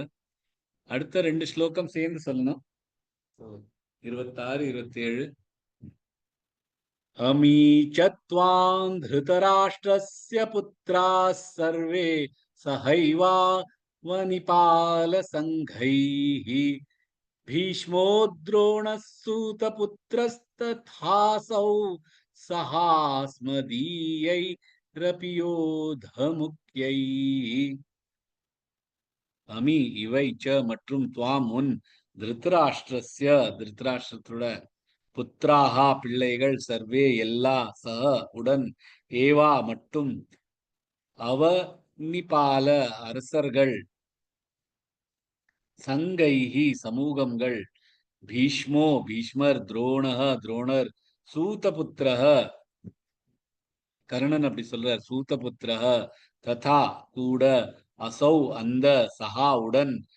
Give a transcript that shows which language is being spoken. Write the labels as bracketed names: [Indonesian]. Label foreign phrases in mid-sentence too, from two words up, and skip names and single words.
[Tamil] அடுத்த 2 ஸ்லோகம் சேர்ந்து சொல்லணும். 26, 27. [Sanskrit] अमी च त्वां धृतराष्ट्रस्य पुत्राः सर्वे सहैव अवनिपाल सङ्घैः भीष्मो द्रोणः सूतपुत्रस्तथासौ सहास्मदीयैरपि योधमुख्यैः. [Tamil] அமி இவை ச மற்றும் துவாம் உன் திருதராஷ்டிரஸ்ய திருதராஷ்டிரத்தோட புத்திராகா பிள்ளைகள் சர்வே எல்லா சக உடன் ஏவா மட்டும் அவனிபால அரசர்கள் சங்கைஹி சமூகங்கள் பீஷ்மோ பீஷ்மர் துரோணஹ துரோணர் சூதபுத்திரஹ கர்ணன் அப்படி சொல்றார் சூதபுத்திரஹ ததா கூட அசௌ அந்த சஹா உடன்